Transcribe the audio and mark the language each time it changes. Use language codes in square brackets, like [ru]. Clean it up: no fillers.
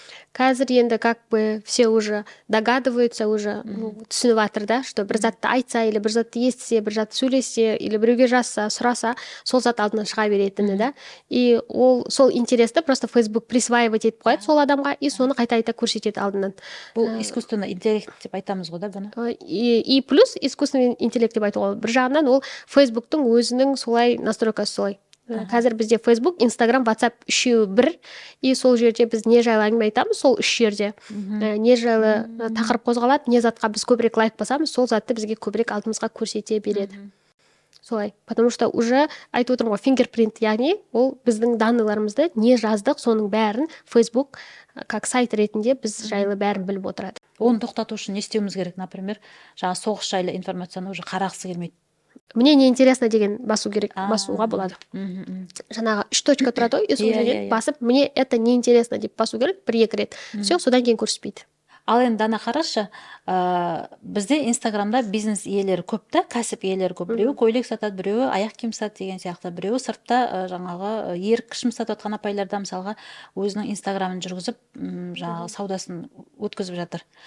[kk] Қазір енді [ru] как бы все уже догадываются, [kk] уже түсініп жатыр да, что бір затты айтса, или бір затты естісе, бір затты сөйлесе, или біреуге жазса, сұраса, сол зат алдынан шыға беретіні да. И сол интересті просто Facebook присваивать етіп қояды сол адамға, и соны қайта көрсетеді алдынан. Бұл искусственный интеллект деп айтамыз ғой да бұны. И плюс искусственный интеллект деп айтуға. Бір жағынан ол Facebooktың өзінің солай настройкасы солай. Қазір бізде Facebook, Instagram, WhatsApp үшеуі бір, и сол жерде біз не жайлы әңгіме айтамыз, сол үш жерде. Не жайлы тақырып қозғалады, не затқа біз көбірек лайк басамыз, сол затты бізге көбірек алдымызға көрсете береді. Солай. Потому что уже айтып отырмын ғой, фингерпринт, яғни ол біздің данныйларымызды не жаздық, соның бәрін Facebook как сайт ретінде біз жайлы бәрін біліп отырады. Оны тоқтату үшін не істеуіміз керек, например, жаңа соғыс жайлы информацияны уже қарағысы келмейді. [ru] мне не интересно [kk] деген басуға А, болады. мгм. Жаңағы 3 точка тұрады ғой, и сол Иә, жерден иә, иә. басып, [ru] мне это не интересно [kk] деп басу керек бір екі рет. Все, содан кейін көрсетпейді. Ал енді Дана қарашы, бізде Инстаграмда бизнес иелері көп та, кәсіп иелері көп. Біреуі көйлек сатады, біреуі аяқ киім сатады деген сияқты. Біреуі сыртта жаңағы ерік кішім сатып отқан апайларда мысалға өзінің Инстаграмын жүргізіп, жаңағы саудасын өткізіп жатыр.